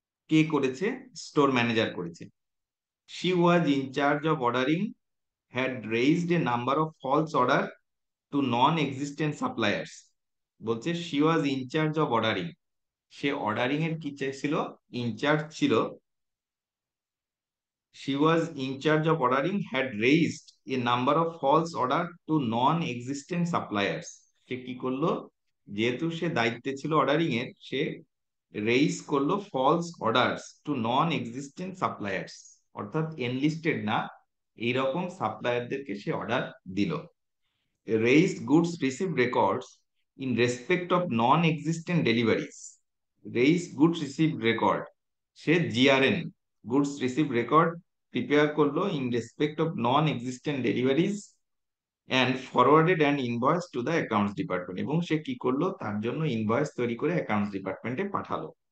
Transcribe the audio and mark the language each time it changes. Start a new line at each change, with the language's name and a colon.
Bangla: কে করেছে? Store manager করেছে।
English: She was in charge of ordering, had raised a number of false order to non existent suppliers.
Bangla: বলছে
English: she was in charge of ordering,
Bangla: say ordering এর কি ছিল, in charge ছিল।
English: she was in charge of ordering, had raised a number of false order to non-existent suppliers।
Bangla: সে কি করলো, যেহেতু সে দায়িত্বে ছিল অর্ডারিং এর, সে রেইজ করলো
English: false orders to non existent suppliers,
Bangla: অর্থাৎ এনলিস্টেড না এইরকম সাপ্লায়ারদেরকে সে অর্ডার দিল।
English: raised goods received records in respect of non-existent deliveries। raised goods received record, সে GRN, goods receive record prepare করলো in respect of non existent deliveries and forwarded and invoice to the accounts department.
Bangla: এবং সে কি করলো, তার জন্য invoice তৈরি করে accounts ডিপার্টমেন্টে পাঠালো।